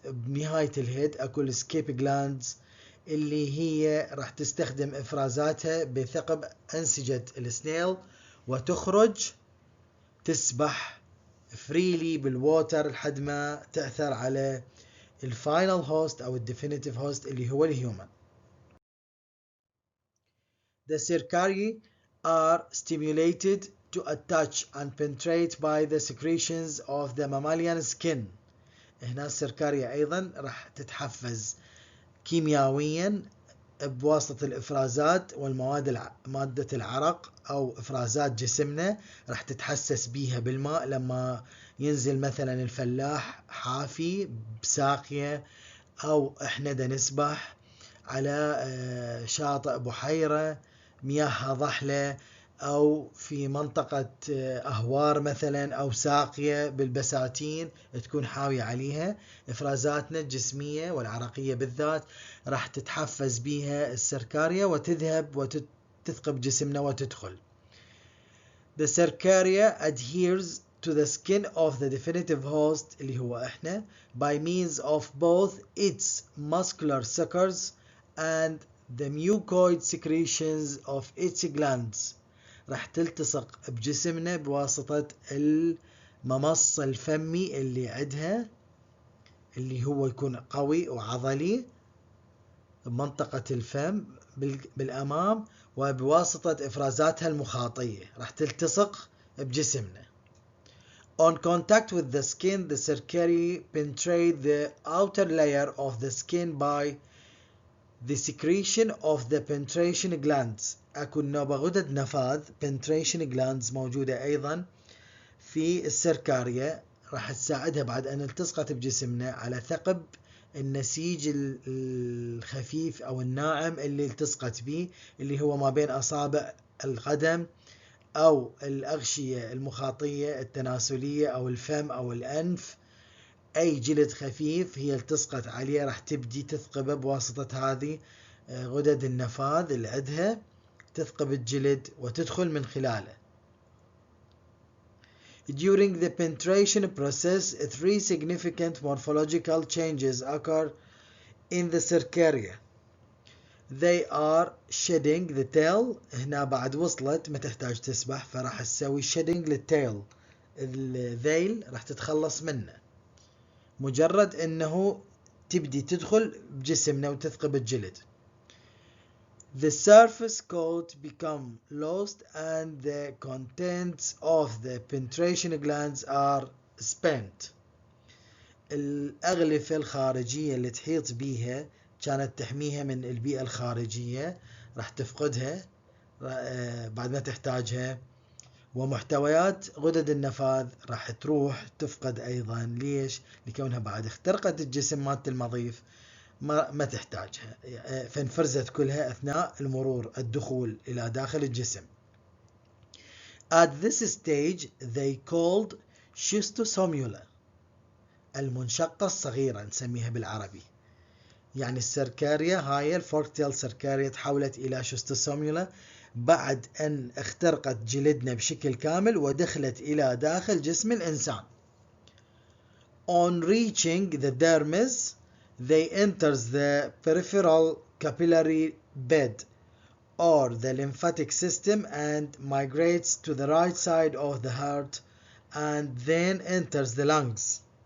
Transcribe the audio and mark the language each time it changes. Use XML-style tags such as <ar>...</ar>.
<ar>بنهاية الهيد اكو السكيب جلاندز اللي هي راح تستخدم افرازاتها بثقب انسجة السنيل وتخرج تسبح فريلي بالووتر لحد ما تأثر على الفاينل هوست أو الديفينيتيف هوست اللي هو الهيومن.</ar> <en>The cercariae are stimulated to attach and penetrate by the secretions of the mammalian skin.</en> <ar>هنا السركاريا أيضا راح تتحفز كيميائيا بواسطة الإفرازات والمواد مادة العرق أو إفرازات جسمنا راح تتحسس بيها بالماء لما ينزل مثلا الفلاح حافي بساقية أو إحنا دا نسبح على شاطئ بحيرة مياهها ضحلة أو في منطقة أهوار مثلا أو ساقية بالبساتين تكون حاوية عليها، إفرازاتنا الجسمية والعرقية بالذات راح تتحفز بيها السركاريا وتذهب وتثقب جسمنا وتدخل.</ar> <en>The cercaria adheres to the skin of the definitive host</en> <ar>اللي هو إحنا</ar> <en>by means of both its muscular suckers and the mucoid secretions of its glands.</en> <ar>راح تلتصق بجسمنا بواسطة الممص الفمي اللي عندها اللي هو يكون قوي وعضلي بمنطقة الفم بالأمام وبواسطة إفرازاتها المخاطية راح تلتصق بجسمنا.</ar> <en>On contact with the skin, the cercariae penetrate the outer layer of the skin by the secretion of the penetration glands.</en> <ar>أكو نوبة غدد نفاذ</ar> <en>penetration glands</en> <ar>موجودة أيضا في السركاريا راح تساعدها بعد أن التصقت بجسمنا على ثقب النسيج الخفيف أو الناعم اللي التصقت به اللي هو ما بين أصابع القدم أو الأغشية المخاطية التناسلية أو الفم أو الأنف. أي جلد خفيف هي التصقت عليه راح تبدي تثقبه بواسطة هذه غدد النفاذ اللي عندها تثقب الجلد وتدخل من خلاله.</ar> <en>During the penetration process, three significant morphological changes occur in the cercaria. They are shedding the tail.</en> <ar>هنا بعد وصلت ما تحتاج تسبح فراح تسوي shedding للتيل، الذيل راح تتخلص منه مجرد انه تبدي تدخل بجسمنا وتثقب الجلد.</ar> <en>The surface coat become lost and the contents of the penetration glands are spent.</en> <ar>الأغلفة الخارجية اللي تحيط بيها كانت تحميها من البيئة الخارجية راح تفقدها بعد ما تحتاجها، ومحتويات غدد النفاذ راح تروح تفقد أيضا. ليش؟ لكونها بعد اخترقت الجسم مالت المضيف ما تحتاجها فانفرزت كلها أثناء المرور الدخول إلى داخل الجسم.</ar> <en>At this stage they called schistosomula</en> <ar>المنشقة الصغيرة نسميها بالعربي. يعني السركاريا هاي الفوركتيل سركاريا تحولت إلى شيستوسوميولا بعد أن اخترقت جلدنا بشكل كامل ودخلت إلى داخل جسم الإنسان.</ar> <en>On reaching the dermis, they enters the peripheral capillary bed or the lymphatic system and migrates to the right side of the heart and then enters the lungs.</en>